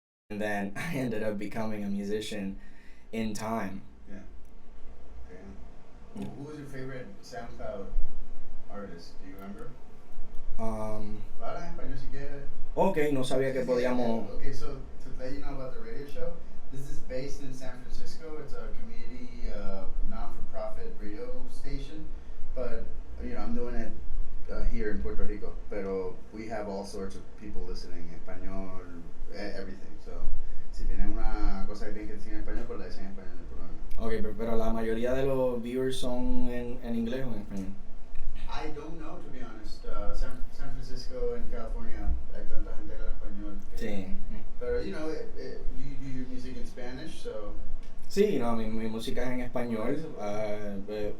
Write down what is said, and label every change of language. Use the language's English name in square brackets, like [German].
[English] And then I ended up becoming a musician in time. Yeah. Damn. Who was your favorite SoundCloud artist? Do you remember? [Spanish] Hablas español si quieres. Ok, no sabía que podíamos... [English] Okay, so to let you know about the radio show, this is based in San Francisco. It's a community, non-for-profit radio station, but I'm doing it here in Puerto Rico. Pero we have all sorts of people listening, español, everything. [Spanish] So, si tienen una cosa que tienen que decir en español, pues la dicen en español, no hay problema. Ok, pero la mayoría de los viewers son en inglés o en español. [English] I don't know, to be honest. [Spanish] San Francisco and California, hay tanta gente que habla español. Sí. [English] Pero, you do your music in Spanish, so... [Spanish] Sí, mi música es en español.